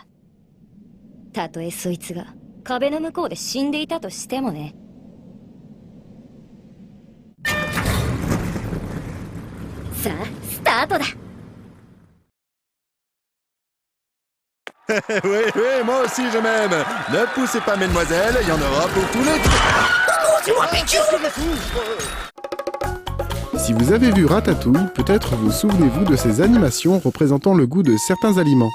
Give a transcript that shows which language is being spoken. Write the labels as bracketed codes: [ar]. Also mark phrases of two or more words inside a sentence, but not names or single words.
[ja] たとえそいつが壁の向こうで死んでいたとしてもね。さあスタートだ。 [fr] Oui, oui, moi aussi je m'aime. Ne poussez pas, mesdemoiselles, il y en aura pour tous les... Si vous avez vu Ratatouille, peut-être vous souvenez-vous de ces animations représentant le goût de certains aliments.